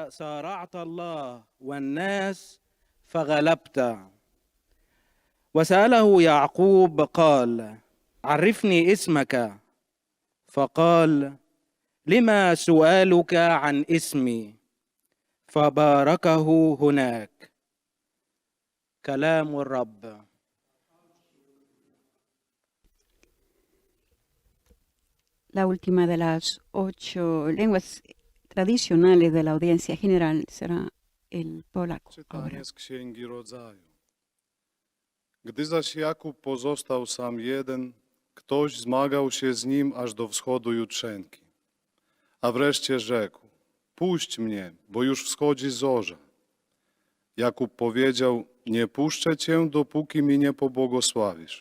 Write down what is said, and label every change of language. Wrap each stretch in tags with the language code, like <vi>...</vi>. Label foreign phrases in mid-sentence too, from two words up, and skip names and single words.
<ar>وسأله يعقوب قال عرفني اسمك فقال لما سؤالك عن اسمي فباركه هناك كلام الرب.</ar> <es>La última de las 8 lenguas tradicionales de la audiencia general será el polaco. Ahora.</es> <pl>Czytanie z Księgi Rodzaju. Gdy zaś Jakub pozostał sam jeden, ktoś zmagał się z nim aż do wschodu jutrzenki. A wreszcie rzekł, puść mnie, bo już wschodzi zorza. Jakub powiedział, nie puszczę cię, dopóki mi nie pobłogosławisz.</pl>